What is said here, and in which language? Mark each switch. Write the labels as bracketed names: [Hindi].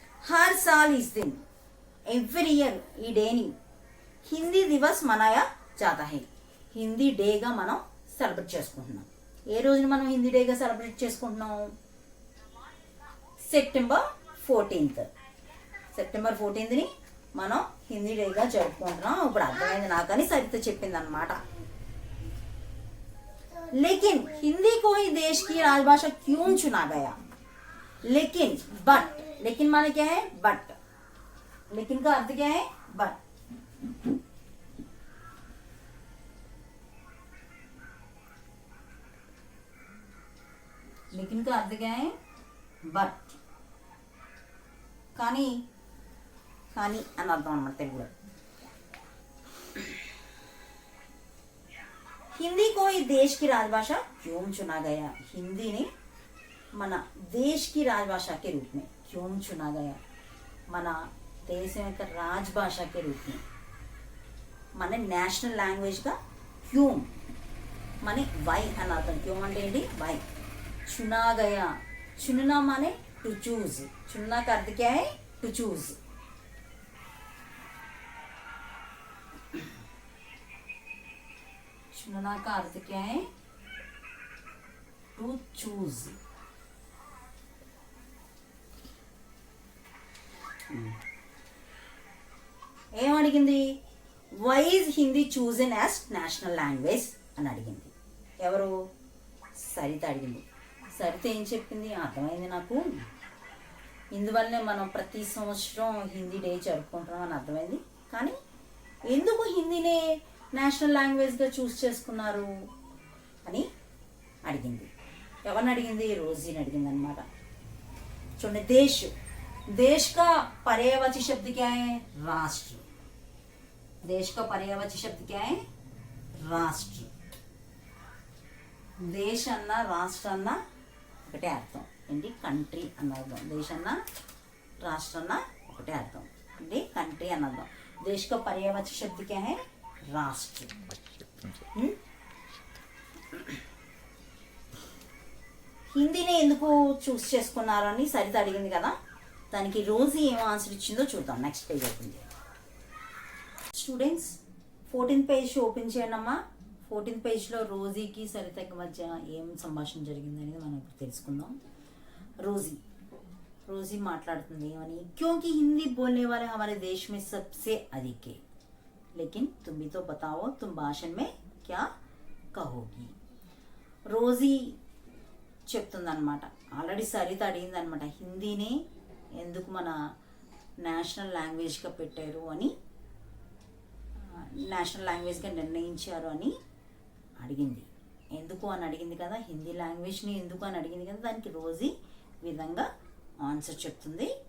[Hindi] Her సాల్ is din, [English] every year [Telugu] ఈ డేని [Hindi] హిందీ దివస్ మనాయా జాతా హై, [Telugu] హిందీ డేగా మనం సెలబ్రేట్ చేసుకుంటున్నాం. ఏ రోజున మనం హిందీ డేగా సెలబ్రేట్ చేసుకుంటున్నాం? September 14th. సెప్టెంబర్ 14th మనం హిందీ డేగా జరుపుకుంటున్నాం. ఇప్పుడు అర్థమైంది నాకని సరిత చెప్పింది అనమాట. [Hindi] लेकिन हिंदी को ही देश की राजभाषा क्यों चुना गया? लेकिन, बट, लेकिन माने क्या है? बट. लेकिन का अर्थ क्या है? बट. लेकिन का अर्थ क्या है? बट. [Telugu] కానీ కానీ అని అర్థం అన్నమాట తెలుగులో. [Hindi] हिंदी को ही देश की राजभाषा क्यों चुना गया? हिंदी ने మన देश की राजभाषा के रूप में क्यों चुना गया? [Telugu] మన దేశం యొక్క రాజభాష [Hindi] के रूप में, [Telugu] మన నేషనల్ లాంగ్వేజ్గా క్యూ మన వై అని అర్థం. క్యూ అంటే ఏంటి? వై. [Hindi] చునా గయా, చునునా మానే टू चूज, चुनना का अर्थ क्या है? [English] To choose. [Hindi] चुनना का अर्थ क्या है? To choose. [Telugu] ఏం అడిగింది? [English] why is Hindi chosen as national language [Telugu] అని అడిగింది. ఎవరు? సరిత అడిగింది. సరిత ఏం చెప్పింది? అర్థమైంది నాకు, ఇందువల్లనే మనం ప్రతి సంవత్సరం హిందీ డే జరుపుకుంటాం అని అర్థమైంది. కానీ ఎందుకు హిందీనే నేషనల్ లాంగ్వేజ్గా చూస్ చేసుకున్నారు అని అడిగింది. ఎవరిని అడిగింది? రోజీని అడిగింది అనమాట. చూడండి, [Hindi] దేశ్, देश का पर्यायवाची शब्द क्या है? राष्ट्र। देश का पर्यायवाची शब्द क्या है? राष्ट्र। देश अन्ना राष्ट्र अन्ना [Telugu] ఒకటే అర్థం ఏంటి? కంట్రీ అన్న అర్థం. దేశ్ అన్న రాష్ట్ర అన్న ఒకటే అర్థం ఏంటి? కంట్రీ అన్న అర్థం. [Hindi] దేశ్ का पर्यायवाची शब्द क्या है? राष्ट्र। [Telugu] హిందీని ఎందుకు చూస్ చేసుకున్నారు అని సరిత అడిగింది కదా, దానికి రోజీ ఏం ఆన్సర్ ఇచ్చిందో చూద్దాం. నెక్స్ట్ పేజ్ ఓపెన్ చేయండి స్టూడెంట్స్. 14th పేజ్ ఓపెన్ చేయండి అమ్మా. 14th పేజ్లో రోజీకి సరితకి మధ్య ఏం సంభాషణ జరిగింది అనేది మనం ఇప్పుడు తెలుసుకుందాం. రోజీ మాట్లాడుతుంది ఏమని? [Hindi] क्योंकि हिंदी बोलने वाले हमारे देश में सबसे अधिक है, लेकिन तुम भी तो बताओ तुम भाषण में क्या कहोगी. [Telugu] రోజీ చెప్తుందన్నమాట. ఆల్రెడీ సరిత అడిగింది అనమాట, హిందీని ఎందుకు మన నేషనల్ లాంగ్వేజ్గా పెట్టారు అని, నేషనల్ లాంగ్వేజ్గా నిర్ణయించారు అని అడిగింది. ఎందుకు అని అడిగింది కదా, హిందీ లాంగ్వేజ్ని ఎందుకు అని అడిగింది కదా, దానికి రోజీ విధంగా ఆన్సర్ చెప్తుంది.